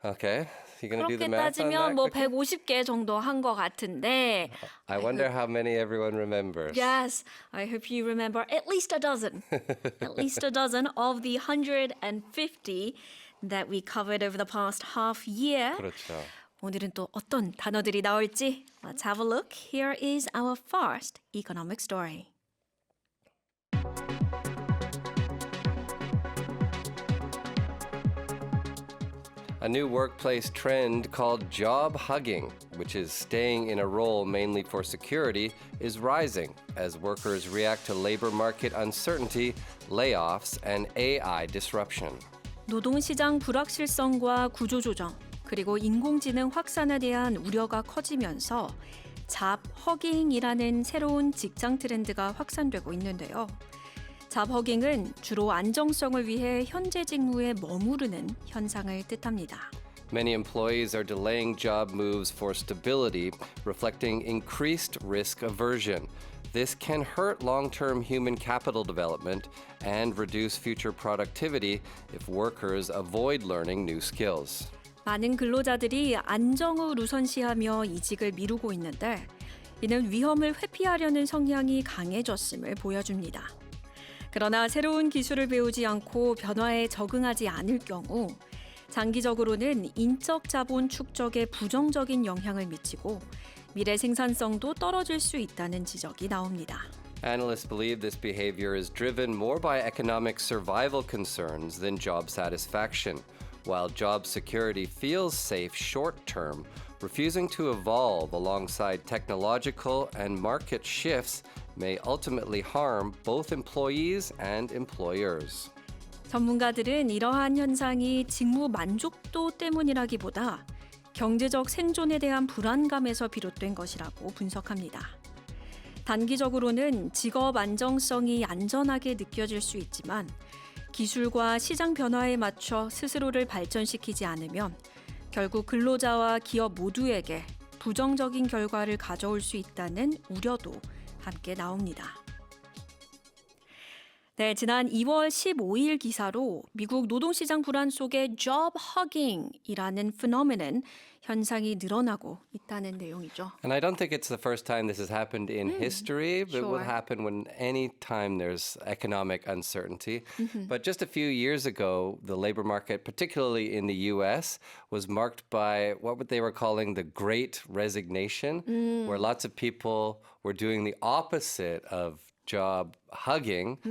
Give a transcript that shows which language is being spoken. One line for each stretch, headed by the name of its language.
English: Okay, you gonna do the
Korean: 그렇게
English: math on that?
Korean: 뭐
English: quickly?
Korean: 150개 정도 한 것 같은데.
English: I wonder how many everyone remembers. Yes, I hope you remember at least a dozen. At least a dozen of the 150 that we covered over the past half year.
Korean: 그렇죠. 오늘은 또 어떤 단어들이 나올지
English: Let's have a look. Here is our first economic story. A new workplace trend called job hugging, which is staying in a role mainly for security, is rising as workers react to labor market uncertainty, layoffs, and AI disruption.
Korean: 노동시장 불확실성과 구조조정, 그리고 인공지능 확산에 대한 우려가 커지면서 잡 허깅이라는 새로운 직장 트렌드가 확산되고 있는데요. 잡 허깅은 주로 안정성을 위해 현재 직무에 머무르는 현상을 뜻합니다.
English: Many employees are delaying job moves for stability, reflecting increased risk aversion. This can hurt long-term human capital development and reduce future productivity if workers avoid learning new skills.
Korean: 많은 근로자들이 안정을 우선시하며 이직을 미루고 있는데 이는 위험을 회피하려는 성향이 강해졌음을 보여줍니다. 그러나 새로운 기술을 배우지 않고 변화에 적응하지 않을 경우 장기적으로는 인적 자본 축적에 부정적인 영향을 미치고 미래 생산성도 떨어질 수 있다는 지적이 나옵니다.
English: Analysts believe this behavior is driven more by economic survival concerns than job satisfaction. While job security feels safe short term, refusing to evolve alongside technological and market shifts may ultimately harm both employees and employers.
Korean: 전문가들은 이러한 현상이 직무 만족도 때문이라기보다 경제적 생존에 대한 불안감에서 비롯된 것이라고 분석합니다. 단기적으로는 직업 안정성이 안전하게 느껴질 수 있지만 기술과 시장 변화에 맞춰 스스로를 발전시키지 않으면 결국 근로자와 기업 모두에게 부정적인 결과를 가져올 수 있다는 우려도 함께 나옵니다. 네, 지난 2월 15일 기사로 미국 노동시장 불안 속에 job hugging이라는 phenomenon 현상이 늘어나고 있다는 내용이죠.
English: And I don't think it's the first time this has happened in history, but it will sure. happen when any time there's economic uncertainty. But just a few years ago, the labor market, particularly in the US, was marked by what they were calling the Great Resignation, where lots of people were doing the opposite of job hugging.